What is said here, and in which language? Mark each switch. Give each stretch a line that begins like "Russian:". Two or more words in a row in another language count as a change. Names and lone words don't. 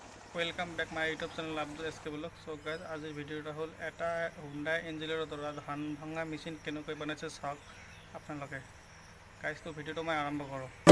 English: Welcome back my YouTube channel আব্দুল এসকে ব্লগ। so guys
Assamese: আজিৰ ভিডিঅ'টা হ'ল এটা হুণ্ডাই এঞ্জিলৰ দ্বাৰা ধান ভঙা মেচিন কেনেকৈ বনাইছে চাওক আপোনালোকে। গাইজটো ভিডিঅ'টো মই আৰম্ভ কৰোঁ।